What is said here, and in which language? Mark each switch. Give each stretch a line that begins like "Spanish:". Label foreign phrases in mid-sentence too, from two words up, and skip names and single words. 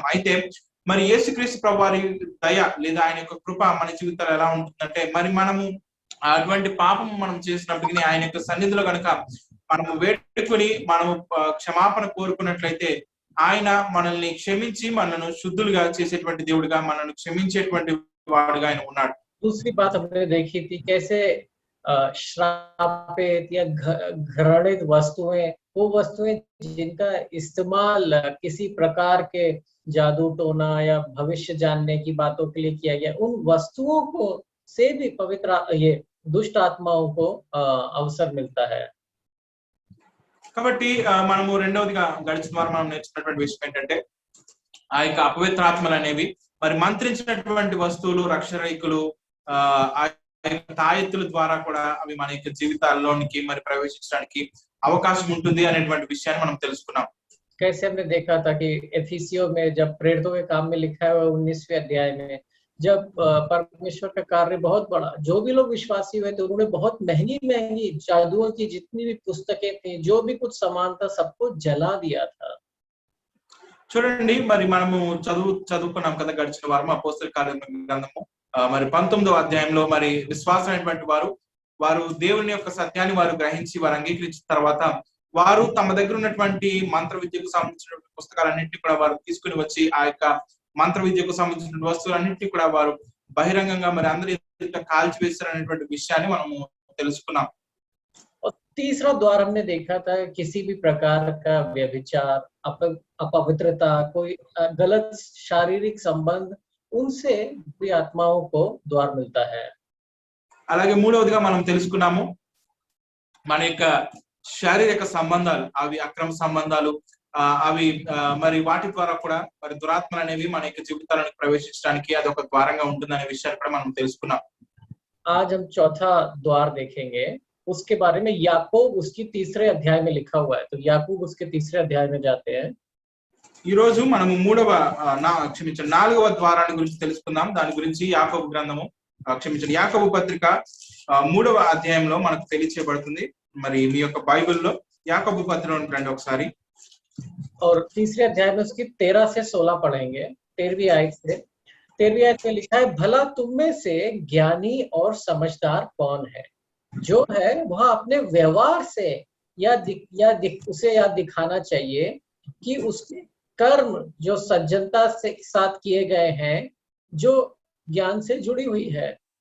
Telugu: అయితే మరి యేసుక్రీస్తు ప్రభువారి దయ లేదా ఆయన యొక్క కృప మన జీవితాలు ఎలా ఉంటుందంటే, మరి మనము అటువంటి పాపం మనం చేసినప్పటికీ ఆయన యొక్క సన్నిధిలో కనుక మనము వేడుకొని మనము క్షమాపణ కోరుకున్నట్లయితే ఆయన మనల్ని క్షమించి మనను శుద్ధులుగా చేసేటువంటి దేవుడిగా, మనల్ని క్షమించేటువంటి వాడుగా ఆయన ఉన్నాడు.
Hindi: दूसरी बात हमने देखी थी कैसे श्रापित या घृणित वस्तुएं, वो वस्तुएं जिनका इस्तेमाल किसी प्रकार के जादू टोना या भविष्य जानने की बातों के लिए किया गया, उन वस्तुओं को से भी पवित्र ये दुष्ट आत्माओं को अवसर मिलता है।
Telugu: కాబట్టి మనము రెండవదిగా గడిచిన వారం మనం నేర్చుకున్నటువంటి విషయం ఏంటంటే, ఆ యొక్క అపవిత్రాత్మలు అనేవి మరి మంత్రించినటువంటి వస్తువులు, రక్షరేకులు, ఆ తాయెత్తుల ద్వారా కూడా అవి మన యొక్క జీవితాల్లోనికి మరి ప్రవేశించడానికి అవకాశం ఉంటుంది అనేటువంటి విషయాన్ని మనం తెలుసుకున్నాం.
Hindi: कैसे हमने देखा था कि एफिसियों में जब प्रेरितों के काम में लिखा हुआ 19वें अध्याय में जब परमेश्वर का कार्य बहुत बड़ा, जो भी लोग विश्वासी हुए थे उन्होंने बहुत महंगी जादुओं की जितनी भी पुस्तकें थी, जो भी कुछ सामान था, सबको जला दिया था।
Telugu: చూడండి, మరి మనము చదువుకున్నాం కదా గడిచిన వారం అపోస్తల కార్యముల గ్రంథము మరి 19వ అధ్యాయంలో మరి విశ్వాసమైనటువంటి వారు దేవుని యొక్క సత్యాన్ని వారు గ్రహించి వారు అంగీకరించిన తర్వాత వారు తమ దగ్గర ఉన్నటువంటి మంత్ర విద్యకు సంబంధించిన పుస్తకాలన్నింటినీ కూడా వారు తీసుకుని వచ్చి ఆ యొక్క మంత్ర విద్యకు సంబంధించిన వస్తువులన్నింటినీ కూడా వారు బహిరంగంగా మరి అందరి ఎదుట కాల్చివేశారు అనేటువంటి విషయాన్ని మనము తెలుసుకున్నాం.
Hindi: तीसरा द्वार हमने देखा था किसी भी प्रकार का व्यभिचार, अपवित्रता, कोई गलत शारीरिक संबंध, उनसे बुरी आत्माओं को द्वार मिलता है।
Telugu: అలాగే మూడవదిగా మనం తెలుసుకున్నాము మన యొక్క శారీరక సంబంధాలు, అవి అక్రమ సంబంధాలు, అవి మరి వాటి ద్వారా కూడా మరి దురాత్మలు అనేవి మన యొక్క జీవితాలను ప్రవేశించడానికి అదొక ద్వారంగా ఉంటుందనే విషయాన్ని కూడా మనం తెలుసుకున్నాం.
Hindi: आज हम चौथा द्वार देखेंगे, उसके बारे में याकूब उसकी तीसरे अध्याय में लिखा हुआ है, तो याकूब उसके तीसरे अध्याय में जाते हैं।
Telugu: ఈ రోజు మనము నాలుగవ ద్వారాన్ని గురించి తెలుసుకుందాం. దాని గురించి యాకోబు గ్రంథము యాకోబు పత్రిక 3వ అధ్యాయంలో మనకు తెలియచేయబడుతుంది. మరి మీ యొక్క బైబిల్లో యాకోబు పత్రికలోకి రండి ఒకసారి.
Hindi: और तीसरे अध्याय में उसकी 13 से 16 पढ़ेंगे। 13वीं आयत में लिखा है, भला तुम में से ज्ञानी और समझदार कौन है, जो है वह अपने व्यवहार से उसे याद दिखाना चाहिए कि उसके कर्म जो सज्जनता से साथ किए गए हैं, जो ज्ञान से जुड़ी हुई है।